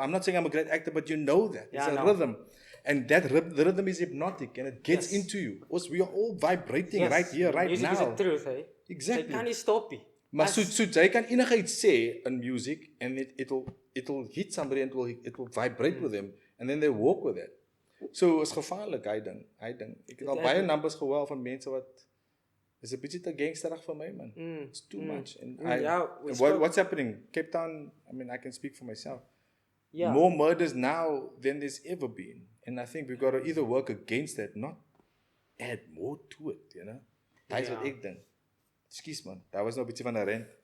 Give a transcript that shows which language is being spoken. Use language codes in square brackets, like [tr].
[en] I'm not saying I'm a great actor, but you know that. It's a rhythm. And the rhythm is hypnotic, and it gets into you. We are all vibrating right here, right Music now. Music is the truth, eh? Jy Exactly. [af] kan nie stop nie. Maar so jy kan enigheid sê [en] in music and it'll hit somebody and it will vibrate with them and then they walk with it. [af] So is gevaarlik, hy ding. Ek het al baie numbers gehoor van mense wat is 'n bietjie te gangsterig vir my, man. [en] It's too much. And what's happening? Cape Town, I mean, I can speak for myself. Yeah. More murders now than there's ever been. And I think we've got to either work against that, not add more to it, you know? That's [af] wat ek dink. Ekskuus man, daar was nog 'n bietjie van 'n rent.